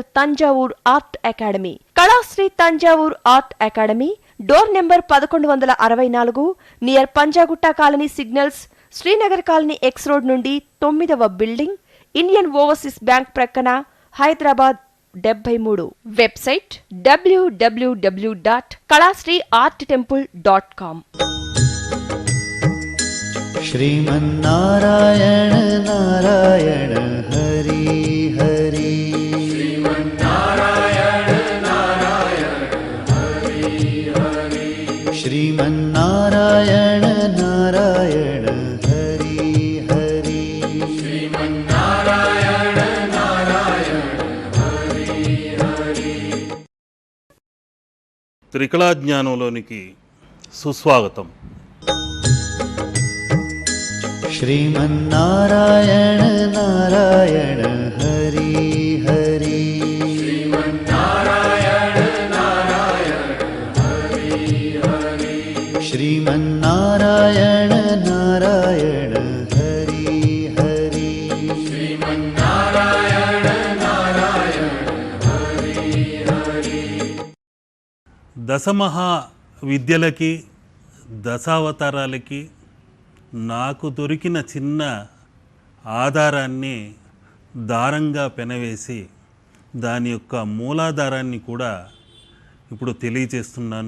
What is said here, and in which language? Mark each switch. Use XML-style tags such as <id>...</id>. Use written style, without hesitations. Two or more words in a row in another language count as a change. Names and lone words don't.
<te>తంజావూర్ ఆర్ట్ అకాడమీ, కళాశ్రీ తంజావూర్ ఆర్ట్ అకాడమీ,</te> <en>door number</en> <te>1164, నియర్ పంజాగుట్ట కాలనీ సిగ్నల్స్, శ్రీనగర్ కాలనీ</te> <en>X road</en> <te>నుండి 9వ బిల్డింగ్, ఇండియన్ ఓవర్సీస్ బ్యాంక్ ప్రక్కన, హైదరాబాద్ 73. వెబ్సైట్ www.kalasriarttemple.com.</te> <sa>श्रीमन्नारायण नारायण हरि हरि श्रीमन्नारायण नारायण हरि हरि। श्रीमन्नारायण नारायण हरि हरि श्रीमन्नारायण नारायण हरि हरि।</sa> <te>త్రికళాజ్ఞానంలోనికి సుస్వాగతం.</te> <sa>श्रीमन्नारायण नारायण हरि हरि श्रीमन्नारायण नारायण हरि हरि। श्रीमन्नारायण नारायण हरि हरि श्रीमन्नारायण नारायण हरि हरि।</sa> <te>దశమహా విద్యలకి దశావతారాలకి నాకు దొరికిన చిన్న ఆధారాన్ని దారంగా పెనవేసి దాని యొక్క మూలాధారాన్ని కూడా ఇప్పుడు తెలియచేస్తున్నాను.</te>